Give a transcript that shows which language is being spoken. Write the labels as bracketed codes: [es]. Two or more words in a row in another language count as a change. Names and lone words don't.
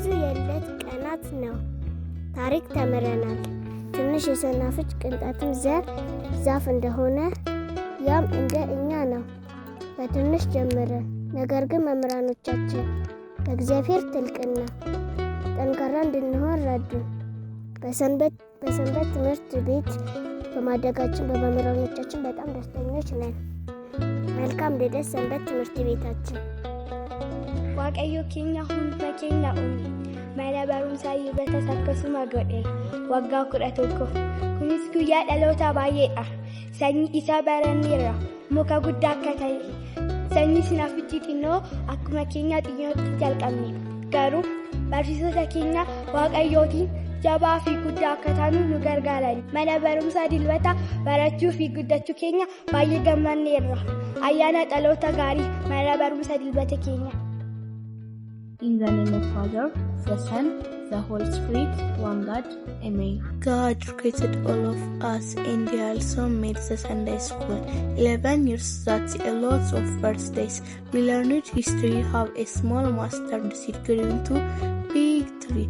[am] የዕለት ቀናት ነው። ታሪክ ተምረናል። ትንሽ የሰናፍጭ ቅንጣትም ዘር ዛፍ እንደሆነ ያም እንደ እኛ ነው። በትንሽ ጀመረን። ነገር ግን መምህራኖቻችን በእግዚአብሔር ጥልቅና ጠንካራ እንድንሆን ረዱን። በሰንበት ትምህርት ቤት በማደጋችን በመምህራኖቻችን በጣም ደስተኞች ነን። መልካም ልደት ሰንበት ትምህርት ቤታችን። [om] waaqayyo keenya hunda keenya uume mana barumsaa Yibata Sakkasuma godhe waggaa 11 kunis guyyaa dhaloota baay'eedha. Sanyii isaa baranneerra muka guddaa akka ta'e sanyii sinafichi xinnoo akkuma keenya xinnootti jalqabne garuu barsiisota keenya waaqayyootiin jabaa fi guddaa akka taanu nu gargaaran. Mana barumsaa Dilbata barachuu fi guddachuu keenya baay'ee gammanneerra. Ayyaana dhaloota gaarii mana barumsaa Dilbata keenya. [en] In the name of Father, the Son, the Holy Spirit, one God. Amen. God created all of us and He also made the Sunday school. 11 years, that's a lot of birthdays. We learned history how a small mustard seed grew into big tree.